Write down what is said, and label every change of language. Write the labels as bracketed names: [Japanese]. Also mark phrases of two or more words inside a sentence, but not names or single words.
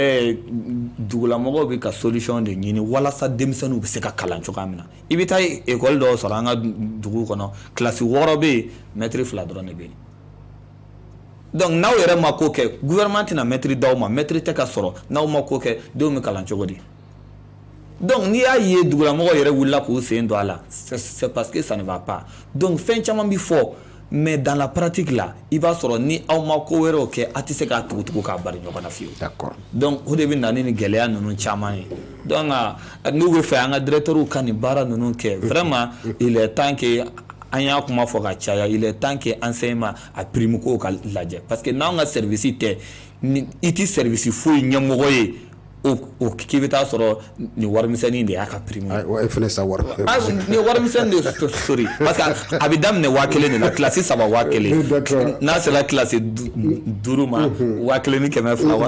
[Bambara] dugulamɔgɔw bɛ ka solution de ɲini walasa denmisɛnninw bɛ se ka kalan cogoya min na i bɛ taa école dɔw sɔrɔ an ka dugu kɔnɔ classe 6 bɛ yen maître 2 dɔrɔn de bɛ yen donc n'aw yɛrɛ ma ko kɛ gouvernement tɛna maître d'aw ma maître tɛ ka sɔrɔ n'aw ma ko kɛ denw bɛ kalan cogo di donc n'i y'a ye dugulamɔgɔw yɛrɛ wulila k'u sen don a la [French] c'est parce que ça ne va pas donc [Bambara] fɛn caman bɛ fɔ [French] mais dans la pratique la [Bambara] i b'a sɔrɔ ni aw ma ko wɛrɛw kɛ a tɛ se k'a tugu k'a bari ɲɔgɔn na fiyewu [French] d'accord [Bambara] donc o de bɛ na ni gɛlɛya ninnu caman ye donc n'u bɛ fɛ an ka directeurs ka nin baara ninnu kɛ [French] vraiment il est temps que [Bambara] an y'a kuma fɔ ka caya [French] il est temps que [Bambara] enseignement a prime ko ka lajɛ [French] parce que [Bambara] n'anw ka service tɛ i ti service foyi ɲɛmɔgɔ ye o k'i bɛ taa sɔrɔ nin warimisɛnnin de y'a ka prime o ye fana sa wari nin warimisɛnnin de sori [French] parce que [Bambara] a bɛ daminɛ 1000 de la classe 3 1000 n'a sera classe 5 ma 1200